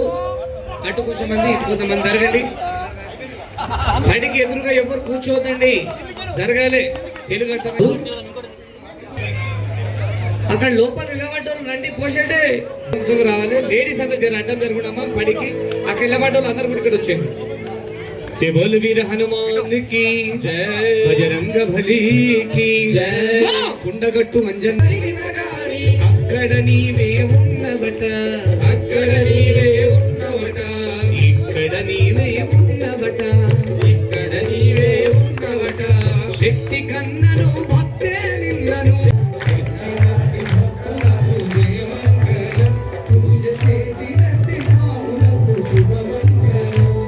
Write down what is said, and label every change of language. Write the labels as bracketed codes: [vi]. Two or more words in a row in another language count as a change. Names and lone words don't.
[te] అటు కొంచెమంది ఇటు కొంతమంది జరగండి. పడికి ఎదురుగా ఎవరు కూర్చోవద్దండి, జరగాలి. తెలుగు అర్థం అక్కడ లోపల నిలబడ్డోళ్ళు రండి, పోషండి రావాలి. లేడీస్ అందరూ అడ్డం జరుగుతామా పడికి. అక్కడ నిలబడ్డోళ్ళు అందరూ కూడా ఇక్కడ వచ్చేయండి. [hi] बोल वीर हनुमान की जय, बजरंग बली की जय. [te] కుండగట్టు మంజన్ అక్కడ నీవే ఉన్నవట, అక్కడ నీవే ఉన్నవట, ఇక్కడ నీవే ఉన్నవట, ఇక్కడ నీవే ఉన్నవట. శక్తి కన్నను భక్తే నిన్నను పూజ చేసినట్టి సాములకు శుభమంగళం.